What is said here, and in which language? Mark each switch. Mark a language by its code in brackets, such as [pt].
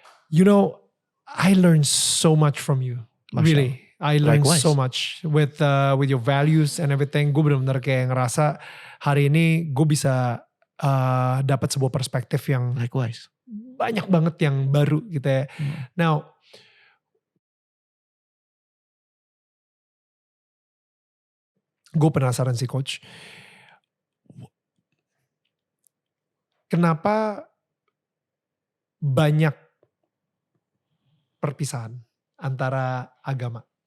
[en] You know, I learned so much from you. Masya. Really. I learned Likewise. so much with your values and everything. [id] Gue benar-benar kayak ngerasa hari ini gue bisa dapat sebuah perspektif yang [en] Likewise. [id] banyak banget yang baru gitu ya. Now, gue penasaran sih coach. Kenapa banyak perpisahan antara agama?